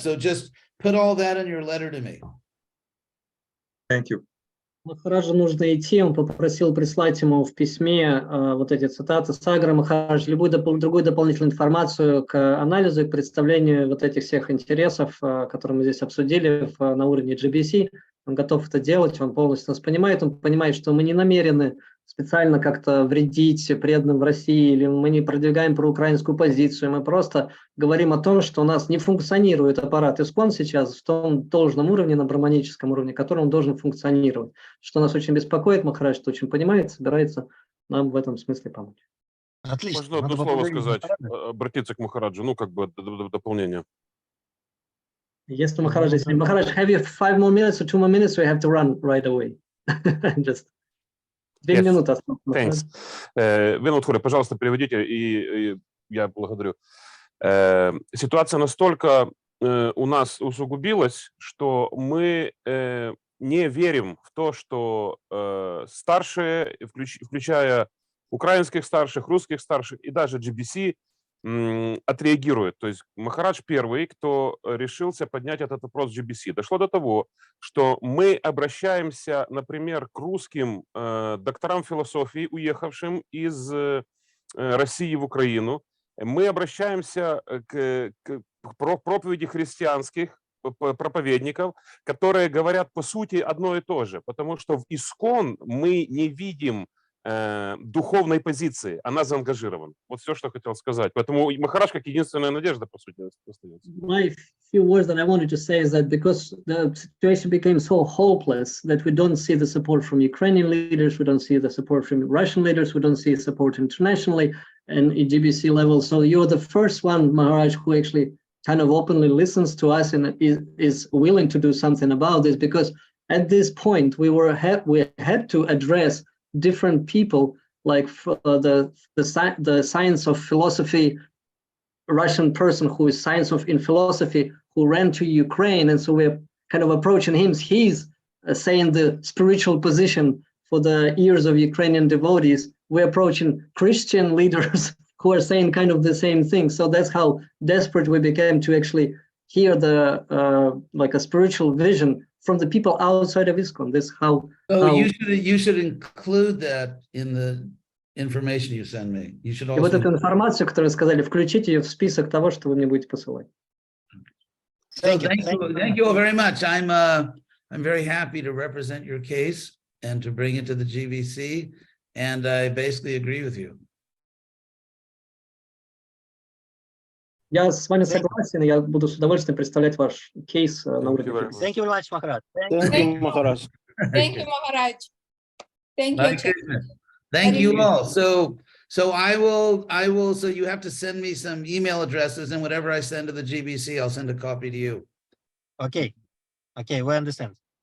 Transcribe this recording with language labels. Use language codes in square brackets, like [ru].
[en] So just put all that in your letter to me. Thank you. [ru] Махараджу нужно идти, он попросил прислать ему в письме вот эти цитаты Сагара Махарадж, любую другую дополнительную информацию к анализу и к представлению вот этих всех интересов, которые мы здесь обсудили на уровне GBC. Он готов это делать, он полностью нас понимает, он понимает, что мы не намерены специально как-то вредить преданным в России, или мы не продвигаем проукраинскую позицию, мы просто говорим о том, что у нас не функционирует аппарат ИСККОН сейчас в том должном уровне, на браманическом уровне, которым он должен функционировать. Что нас очень беспокоит, Махарадж что очень понимает, собирается нам в этом смысле помочь. Отлично. Можно одно слово сказать, обратиться к Махараджу, ну, как бы дополнение. [en] Yes, Maharaj, Maharaj, have you 5 more minutes or 2 more minutes, or you have to run right away? Just 2 [ru] минуты. [en] Thanks. [ru] Винод, пожалуйста, переведите, и я благодарю. Ситуация настолько у нас усугубилась, что мы не верим в то, что старшие, включая украинских старших, русских старших и даже GBC, отреагирует. То есть Махарадж первый, кто решился поднять этот вопрос GBC. Дошло до того, что мы обращаемся, например, к русским докторам философии, уехавшим из России в Украину. Мы обращаемся к проповеди христианских проповедников, которые говорят по сути одно и то же, потому что в ИСККОН мы не видим духовной позиции, она заангажирована. Вот все, что хотел сказать. Поэтому Махарадж как единственная надежда, по сути, остается. [en] My few words that I wanted to say is that because the situation became so hopeless that we don't see the support from Ukrainian leaders, we don't see the support from Russian leaders, we don't see support internationally and at GBC level. So you're the first one, Maharaj, who actually kind of openly listens to us and is willing to do something about this, because at this point we had to address different people, like the science of philosophy Russian person who is science of in philosophy who ran to Ukraine, and so we're kind of approaching him. He's saying the spiritual position for the ears of Ukrainian devotees. We're approaching Christian leaders who are saying kind of the same thing. So that's how desperate we became to actually hear the like a spiritual vision from the people outside of ISKCON. This how. So you should include that in the information you send me. You should also. [ru] И вот эту информацию, которую сказали, включите ее в список того, что вы мне будете посылать. [en] Thank you all very much. I'm very happy to represent your case and to bring it to the GBC, and I basically agree with you. [ru] Я с вами согласен, я буду с удовольствием представлять ваш кейс на уровне. [en] Thank you very much, Maharaj. Thank you, Maharaj. Thank you, Maharaj. Thank you. Thank you all. So I will, so you have to send me some email addresses, and whatever I send to the GBC, I'll send a copy to you. Okay, we understand.